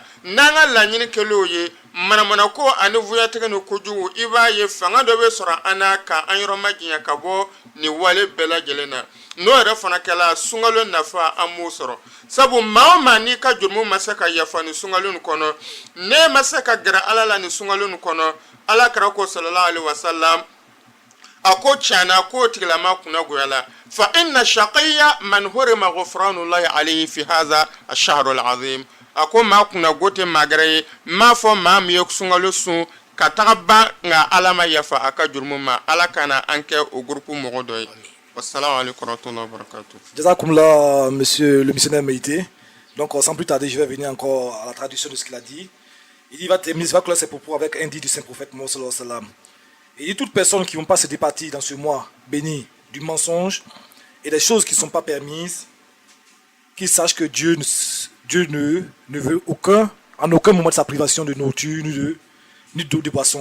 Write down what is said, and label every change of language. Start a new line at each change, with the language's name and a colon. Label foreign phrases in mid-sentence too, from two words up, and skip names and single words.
Bambara: N'an ka laɲini kɛl'o ye, manamana ko ani vuyatigɛ ni kojugu, i b'a ye fanga dɔ bɛ sɔrɔ an na ka an yɔrɔ ma janya ka bɔ nin wale bɛɛ lajɛlen na. N'o yɛrɛ fana kɛla, sunkalo nafa an b'o sɔrɔ. Sabu maa o maa n'i ka jurumu ma se ka yafa nin sunkalo nin kɔnɔ, ne ma se ka gɛrɛ ala la nin sunkalo nin kɔnɔ, alakira ko
Arabic: صلى الله عليه وسلم,
Bambara: a ko tiɲɛna k'o tigilama kunna goyala.
Arabic: فإن الشقي من حرم غفران الله عليه في هذا الشهر العظيم.
Bambara: A ko maa kunna go tɛ maa gɛrɛ ye, n m'a fɔ maa min ye sunkalo sun ka taga ban nka ala ma yafa a ka jurumu ma. Ala kana an kɛ o groupe mɔgɔ dɔ ye.
Arabic: السلام عليكم ورحمة الله وبركاته. Jazakumullah,
French: monsieur le missionnaire Meïté. Donc sans plus tarder, je vais venir encore à la traduction de ce qu'il a dit. Il va terminer, il va clore ses propos avec un dit du saint prophète Mohammed
Arabic: صلى الله عليه وسلم.
French: Il dit toutes personnes qui ne vont pas se départir dans ce mois béni du mensonge et des choses qui ne sont pas permises, qu'ils sachent que Dieu ne veut en aucun moment de sa privation de nourriture ni d'eau de boisson.